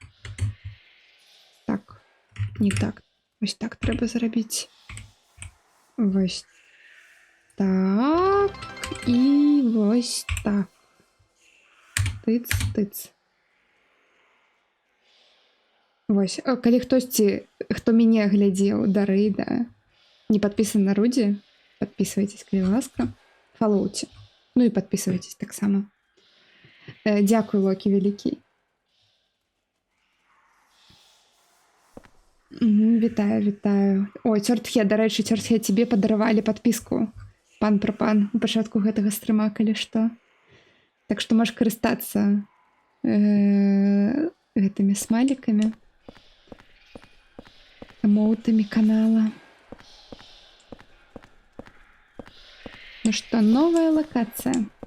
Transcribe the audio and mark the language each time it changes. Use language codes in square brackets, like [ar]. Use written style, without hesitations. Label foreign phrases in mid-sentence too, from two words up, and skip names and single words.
[uk] Так. Не так. Ось так треба зробити. Ось так. І ось так. Тиц. Ось, [be] калі хтосьці, хто мяне глядзеў да рэйда, не падпісан на Руді, подписывайтесь, калі ласка, фалоуце. Ну і подписывайтесь таксама. [uk] Дякую, Локі Великий. Вітаю. Ой, [be] Цёртхе, да рэчы, Цёртхе, тебе падаравалі падпіску. Пан прапан у пачатку гэтага стрыма, калі што. Так што можаш карыстацца гэтымі смайлікамі. [ru] Эмоутами канала. Ну что, новая локация.